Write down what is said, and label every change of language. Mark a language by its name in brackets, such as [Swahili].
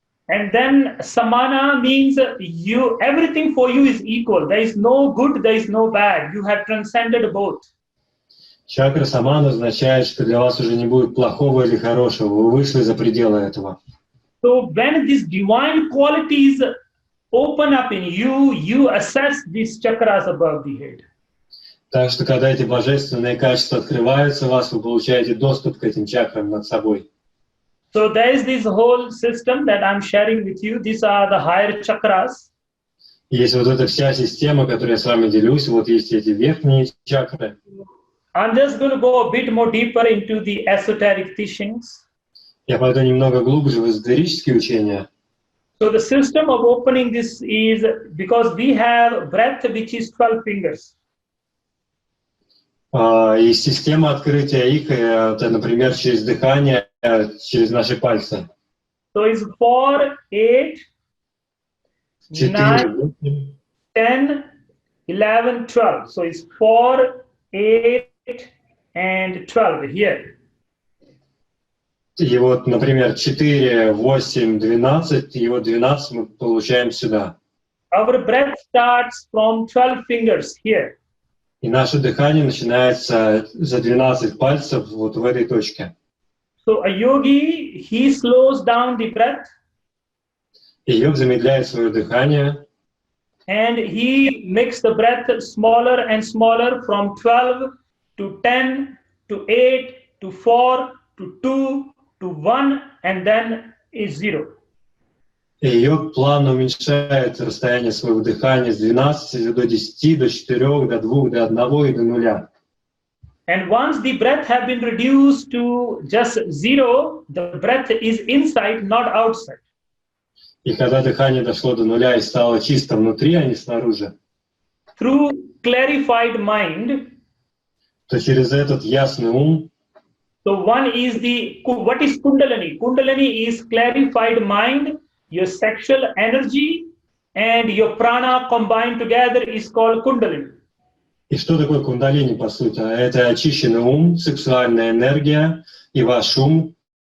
[English] And then samana means everything for you is equal. There is no good, there is no bad. You have transcended both. [Russian] Чакра самана означает, что для вас уже не будет плохого или хорошего. Вы вышли за пределы этого. [English] So when these divine qualities open up in you, you assess these chakras above the head. [Russian] Так что, когда эти божественные качества открываются в вас, вы получаете доступ к этим чакрам над собой. [English] So there is this whole system that I'm sharing with you. These are the higher chakras. [Russian] Есть вот эта вся система, которую я с вами делюсь. Вот есть эти верхние чакры. [English] I'm just going to go a bit more deeper into the esoteric teachings. [Russian] Я пойду немного глубже в эзотерические учения. [English] So the system of opening this is because we have breath which is 12 fingers. [Russian] И система открытия их, это, например, через дыхание, через наши пальцы. [English] So it's 4, 8, 9, 10, 11, 12. So it's 4, 8, and 12 here. [Russian] И вот, например, 4, 8, 12, и вот 12 мы получаем сюда. [English] Our breath starts from 12 fingers here. [Russian] И наше дыхание начинается за 12 пальцев вот в этой точке. [English] So a yogi, he slows down the breath. [Russian] И йог замедляет свое дыхание. [English] And he makes the breath smaller and smaller from 12 to 10 to 8 to 4 to 2 to 1 and then is 0. [Russian] И йог плавно уменьшает расстояние своего дыхания с 12 до 10, до 4, до 2, до 1 и до 0. [English] And once the breath have been reduced to just 0, the breath is inside, not outside. [Russian] И когда дыхание дошло до 0 и стало чисто внутри, а не снаружи, [English] Through clarified mind, [Russian] то через этот ясный ум, [English] so one is what is Kundalini? Kundalini is clarified mind, your sexual energy and your prana combined together is called Kundalini. [Russian] и что такое кундалини, по сути? Это очищенный ум, сексуальная энергия и ваш ум.